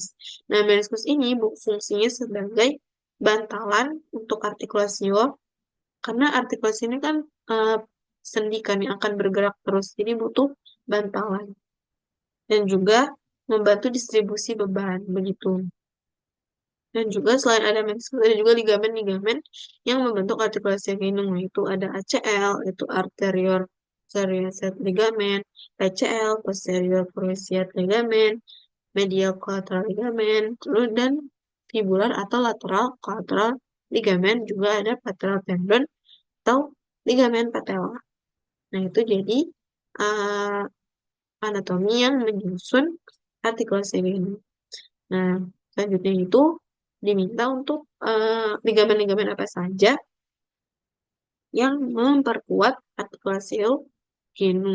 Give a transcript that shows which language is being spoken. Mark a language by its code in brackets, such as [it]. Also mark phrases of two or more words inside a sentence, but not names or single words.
[id] Nah, meniskus ini fungsinya sebagai bantalan untuk artikulasio, karena artikulasi ini kan sendi kan yang akan bergerak terus, jadi butuh bantalan. Dan juga membantu distribusi beban, begitu. Dan juga selain ada meniskus, ada juga ligamen-ligamen yang membentuk artikulasi genu, yaitu ada ACL, yaitu [en] anterior cruciate ligament, [id] PCL, [en] posterior cruciate ligament, medial collateral ligament, [id] dan fibular atau [en] lateral collateral ligament, [id] juga ada [en] lateral tendon [id] atau ligamen patella. Nah, itu jadi uh, anatomi yang menyusun artikulasi genu. Nah, selanjutnya itu diminta untuk ligamen-ligamen apa saja yang memperkuat artikulasi genu.